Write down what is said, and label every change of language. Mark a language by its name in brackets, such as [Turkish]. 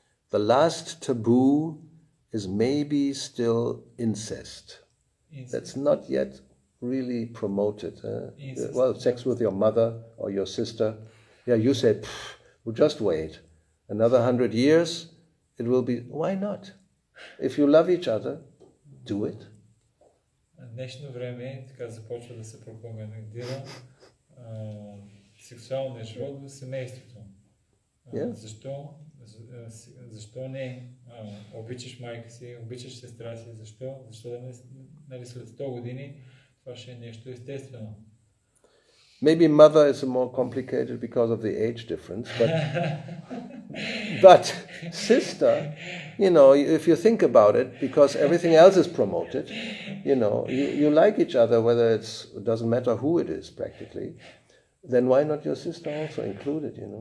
[English] The last taboo is maybe still incest. That's not yet really promoted. Well, sex with your mother or your sister. Yeah, you said, well, just wait. Another 100 years, it will be, why not? If you love each other, do it. [Bulgarian] В днешно време така започва да се пропагандира сексуалния живот в семейството. Защо не обичаш майка си, обичаш сестра си? Защо да не след 100 години това ще е нещо естествено? [English] Maybe mother is more complicated because of the age difference, but sister, if you think about it, because everything else is promoted, you like each other, whether it doesn't matter who it is practically, then why not your sister also included,